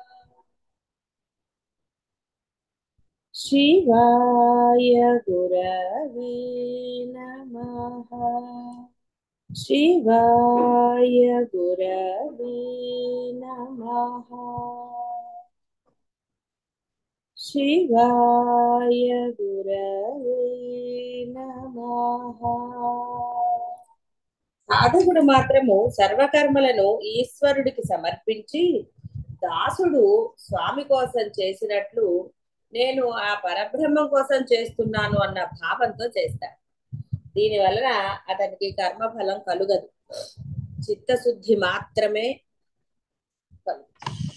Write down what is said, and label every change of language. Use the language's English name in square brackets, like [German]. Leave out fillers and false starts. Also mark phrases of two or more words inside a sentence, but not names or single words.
[Sanskrit] शिवाय गुरवे नमः। शिवाय गुरवे नमः। शिवाय गुरवे नमः। [Telugu] సాధకుడు మాత్రము సర్వకర్మలను ఈశ్వరుడికి సమర్పించి దాసుడు స్వామి కోసం చేసినట్లు నేను ఆ పరబ్రహ్మం కోసం చేస్తున్నాను అన్న భావంతో చేస్తాడు. దీని వలన అతనికి కర్మఫలం కలుగదు, చిత్తశుద్ధి మాత్రమే కలుగుతుంది.